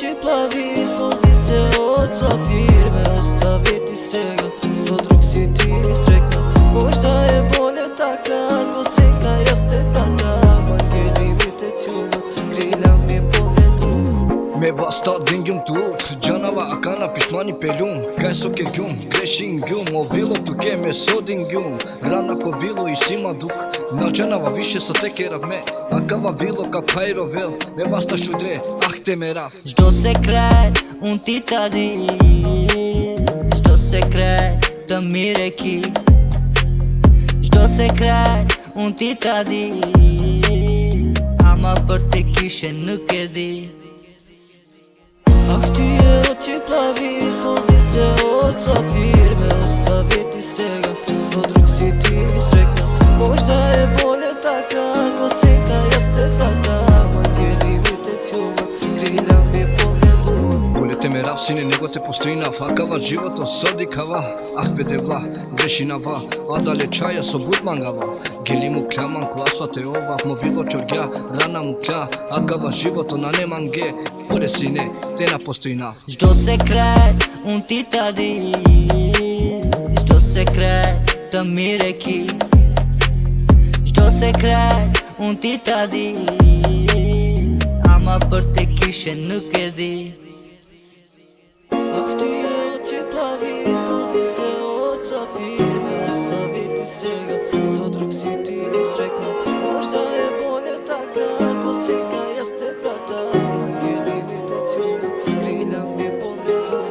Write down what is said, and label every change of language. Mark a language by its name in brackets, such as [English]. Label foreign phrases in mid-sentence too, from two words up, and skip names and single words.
[Macedonian] плави сузице од сафир ме остави ти сега, со друг си ти стрекнав. Можда е боле така, ако сега јас те вратам. Ангели ми те чуват, крилја ми повредуват. [Romany] Me basta dingjum tuk, gjanava akana pishmani pelum. Kaj so ke gjum, greshin gjum, o vilo tu ke me sodin gjum. Rana ko vilo i sima duk, na gjanava više sa te kerav me. Akava vilo ka pajro vel, me basta shudre, ah te me raf. [Albanian] Çdo sekret unë ti ta di, çdo sekret të mire ki, çdo sekret unë ti ta di, ama për te kishe nuk e di. [Macedonian] Ах ти е очи плави, сузице од сафир ме остави ти сега, со друг си ти стрекнав. Можда е боле така, ако сега јас те вратам. Ангели ми те чуват, крилја ми повредуват. [Romany] Боле те ме рав, сине, него те постоинав. Акава живото соди кава, ах бе девла, грешинава. А дале чаја со бутмангава. Гели му кляман, класва те ова, мо вило чоргја, рана му кля. Акава живото на неманге, боле сине, те на постоинав. [Albanian] Çdo sekret unë ti ta di, çdo sekret të mire ki, çdo sekret unë ti ta di, ama për te kishe nuk e di. [Macedonian] Ах ти е очи плави, сузице од сафир ме остави ти сега, со друг си ти стрекнав. Можда е боле така, ако сега јас те вратам. Ангели ми те чуват, крилја ми повредуват.